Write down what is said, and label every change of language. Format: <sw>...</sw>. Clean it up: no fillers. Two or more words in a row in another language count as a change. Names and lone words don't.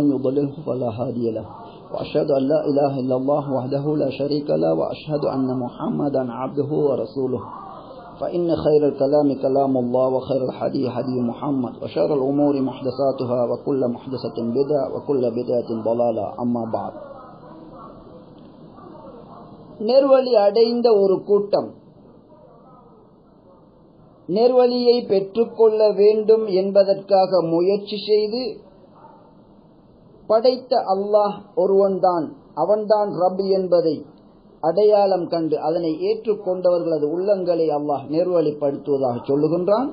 <ar>يضلله فلا هادي له وأشهد أن لا إله إلا الله وحده لا شريك له وأشهد أن محمدا عبده ورسوله فإن خير الكلام كلام الله وخير الحديث حديث محمد وشر الأمور محدثاتها وكل محدثة بدعة وكل بدعة ضلالة أما بعد.</ar> <ta>நேர்வழி அடைந்த ஒரு கூட்டம் நேர்வழியை பெற்றுக்கொள்ள வேண்டும் என்பதற்காக முயற்சி செய்து படைத்த அல்லாஹ் ஒருவன்தான், அவன்தான் ரப் என்பதை அடையாளம் கண்டு அதனை ஏற்றுக்கொண்டவர்களது உள்ளங்களை அல்லாஹ் நேர்வழிப்படுத்துவதாக சொல்லுகின்றான்.</ta>